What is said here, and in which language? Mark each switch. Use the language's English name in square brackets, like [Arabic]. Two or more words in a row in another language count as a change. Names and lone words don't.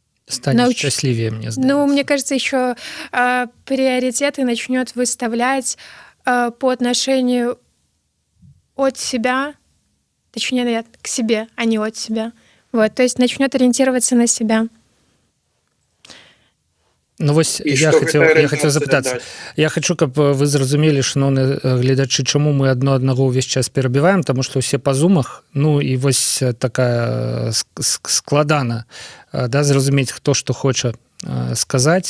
[Russian] станет счастливее, мне сдается. Ну, мне кажется, еще приоритеты начнет выставлять по отношению от себя, точнее, нет, к себе, а не от себя. Вот, то есть начнет ориентироваться на себя. [Belarusian] Ну вось я хацеў запытацца. Я хочу, каб вы зразумелі, шаноўныя гледачы, чаму мы адно аднаго ўвесь час перабіваем, таму што ўсе па зумах, ну і вось такая складана, да, зразумець, хто што хоча сказаць.